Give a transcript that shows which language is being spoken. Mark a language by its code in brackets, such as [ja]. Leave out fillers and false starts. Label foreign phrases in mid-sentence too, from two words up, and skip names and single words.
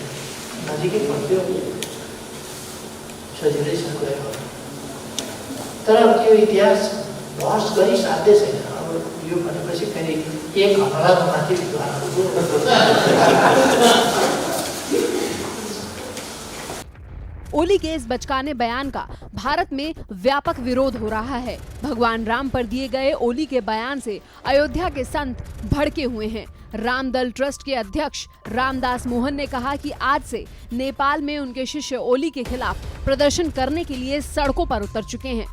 [ne] नजिकै पर्थ्यो, सजिलैसँग गयो। तर त्यो इतिहास बहस गरी साध्य छैन। अब यो भनेपछि फेरि एक हप्ताको माथि विद्वानहरूको [hi] ओली के इस बचकाने बयान का भारत में व्यापक विरोध हो रहा है। भगवान राम पर दिए गए ओली के बयान से अयोध्या के संत भड़के हुए हैं। रामदल ट्रस्ट के अध्यक्ष रामदास मोहन ने कहा कि आज से नेपाल में उनके शिष्य ओली के खिलाफ प्रदर्शन करने के लिए सड़कों पर उतर चुके हैं।